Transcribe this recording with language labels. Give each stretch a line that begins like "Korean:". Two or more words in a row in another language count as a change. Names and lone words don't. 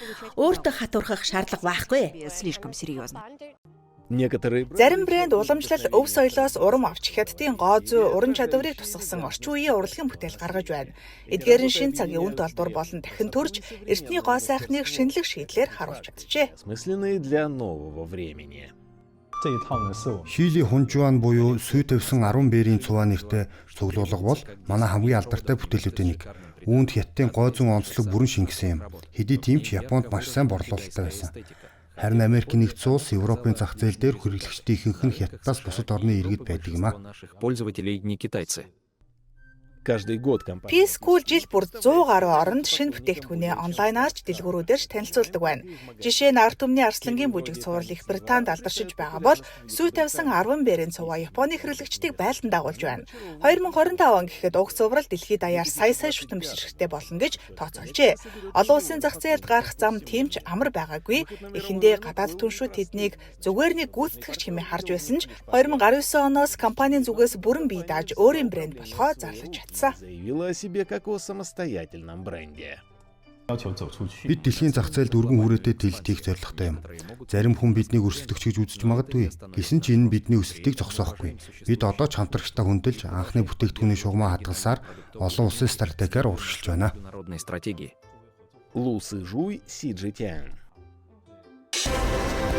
Mongolian: Өөртөө хатуурхах шаардлага байхгүй. Зарим брэнд уламжлал өв соёлоос урам авч хятадын гоо зүй уран чадварыг тусгасан орчин үеийн урлагийн бүтээл гаргаж байна. Эдгээр нь шин цагийн үн толдвор болон дахин төрж эртний гоо сайхныг шинэлэг шийдлээр харуулж чаджээ.
Russian: Смысленные для нового времени.
Mongolian: Шили хунжуан буюу сүй тавьсан 10 бэрийн цуваа нэртэй цуглуулга бол манай хамгийн алдартай бүтээлүүдийн нэг. Үүнд хятадын гоо зүүн онцлог бүрэн шингэсэн юм. Хэдий тийм ч Японд маш сайн борлуулалттай байсан. Харин Америкийн нэгдсэн улс Европын зах зээл дээр хэрэглэгчдийн ихэнх нь Хятадаас бусад орны иргэд байдаг юм а.
Russian: Каждый год компания.
Mongolian: P-School жил бүр 100 гаруй оронд шинэ бүтээгдэхүүнээ онлайнаарч дэлгүүрүүдээр танилцуулдаг байна. Жишээ нь ард түмний арслангийн бүжиг цуврал Их Британд алдаршиж байгаа бол сүй тавьсан 10 бэрийн цуваа Японы хэрэглэгчдийг байлдан дагуулж байна. 2025 он гэхэд уг цуврал дэлхийд даяар сая шүтэн бишрэгтэй болно гэж тооцоолжээ. Олон улсын зах зээлд гарах зам тийм ч амар байгаагүй. Эхэндээ гадаад түншүүд тэднийг зүгээр нэг гүйцэтгэгч хэмээн харж байсан ч 2019 оноос компанийн зүгээс бүрэн бие дааж өөрийн брэнд болохоо зарлаж чадсан.
Russian: Заявила о себе как о самостоятельном бренде.
Mongolian: Бид дэлхийн зах зээлд өргөн хүрээтэй дэлтийг зорилготой юм. Зарим хүн биднийг өрсөлдөгч гэж үзэж магадгүй. Гэсэн ч энэ бидний өсөлтийг зогсоохгүй. Бид одоо ч хамтрагчтай хөндлөж анхны бүтээгдэхүүний шугамаа хадгалсаар олон улсын стратегиар урагшилж байна. Лу Сыжуй, Си Джитян.